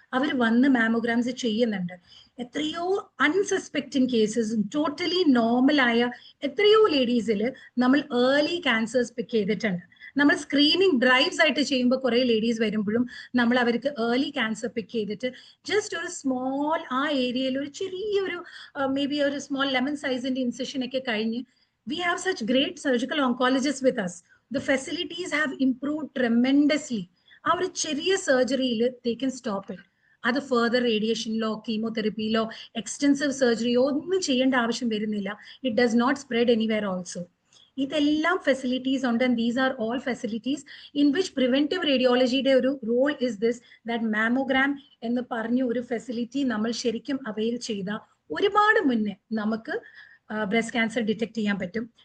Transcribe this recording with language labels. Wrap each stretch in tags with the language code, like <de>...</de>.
<ml>അവർ വന്ന് മാമോഗ്രാംസ് ചെയ്യുന്നുണ്ട്. എത്രയോ അൺസസ്പെക്റ്റിംഗ് കേസസ്, ടോട്ടലി നോർമലായ എത്രയോ ലേഡീസിൽ നമ്മൾ ഏർലി ക്യാൻസേഴ്സ് പിക്ക് ചെയ്തിട്ടുണ്ട്. നമ്മൾ സ്ക്രീനിങ് ഡ്രൈവ്സ് ആയിട്ട് ചെയ്യുമ്പോൾ കുറെ ലേഡീസ് വരുമ്പോഴും നമ്മൾ അവർക്ക് ഏർലി ക്യാൻസർ പിക്ക് ചെയ്തിട്ട് ജസ്റ്റ് ഒരു സ്മോൾ ആ ഏരിയയിൽ ഒരു ചെറിയൊരു മേ ബി ഒരു സ്മോൾ ലെമൺ സൈസിന്റെ ഇൻസെഷൻ ഒക്കെ കഴിഞ്ഞ്</ml> <en>we have such great surgical oncologists with us. The facilities have improved tremendously.</en> <ml>ആ ഒരു ചെറിയ സർജറിയിൽ</ml> <en>they can stop it.</en> <ml>അത് ഫർദർ റേഡിയേഷനിലോ കീമോതെറപ്പിയിലോ എക്സ്റ്റെൻസീവ് സർജറിയോ ഒന്നും ചെയ്യേണ്ട ആവശ്യം വരുന്നില്ല.</ml> <en>It does not spread anywhere also.</en> <ml>ഇതെല്ലാം ഫെസിലിറ്റീസ് ഉണ്ട്.</ml> <en>and these are all facilities in which</en> <ml>preventive റേഡിയോളജിയുടെ ഒരു role is this, that mammogram എന്ന് പറഞ്ഞ ഒരു ഫെസിലിറ്റി നമ്മൾ ശരിക്കും അവെയിൽ ചെയ്ത ഒരുപാട് മുന്നേ നമുക്ക് ബ്രസ്റ്റ് ക്യാൻസർ ഡിറ്റക്ട് ചെയ്യാൻ പറ്റും.</ml>